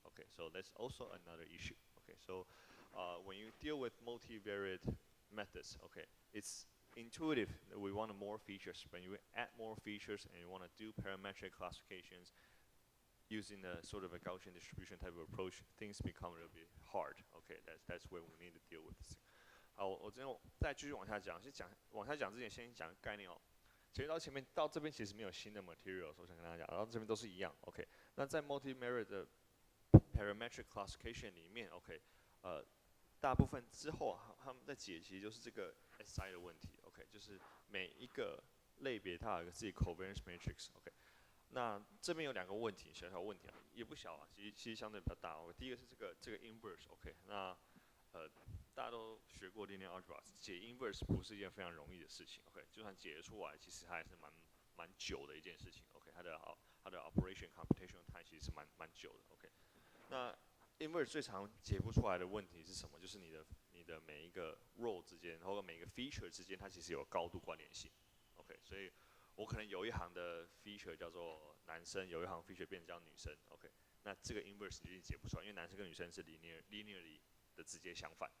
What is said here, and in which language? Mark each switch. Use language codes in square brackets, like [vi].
[en] Okay, so that's also another issue. Okay, so when you deal with multivariate methods, okay, it's intuitive that we want more features. When you add more features and you want to do parametric classifications using a sort of a Gaussian distribution type of approach, things become a little bit hard. Okay, that's where we need to deal with this. [zh] 好，我这边再继续往下讲，往下讲之前，先讲概念哦。前面到这边其实没有新的 material， 我想跟大家讲，然后这边都是一样。 OK， 那在 multivariate 的 parametric classification 里面 ，OK， 大部分之后他们在解析就是这个 SI 的问题。 OK， 就是每一个类别它有一个自己 covariance matrix。OK， 那这边有两个问题，小问题啊，也不小啊，其实相对比较大。第一个是这个 inverse。OK， 那大家都学过 linear algebra， 解 inverse 不是一件非常容易的事情。 OK， 就算解得出来，其实它还是蛮久的一件事情。 OK， 它的 operation computation time 其实是蛮久的。 OK， 那 inverse 最常解不出来的问题是什么？就是你的每一个 row 之间，或者每一个 feature 之间，它其实有高度关联性。 OK， 所以我可能有一行的 feature 叫做男生，有一行 feature 变成叫女生。OK，那这个 inverse 你一定解不出来，因为男生跟女生是 linearly 的直接相反。